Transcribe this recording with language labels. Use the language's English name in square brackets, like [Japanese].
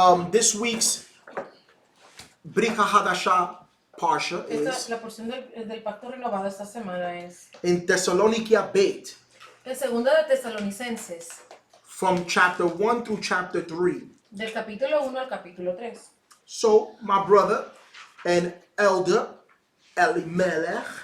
[English] This week's Brit Chadasha Parsha is [Spanish] La porción del pacto renovado esta semana es [English] in Thessalonicia Brit, [Spanish] en segunda de Tesalonicenses, [English] from chapter 1 through chapter 3. [Spanish] del capítulo 1 al capítulo 3. [English] So, my brother and elder Elimelech,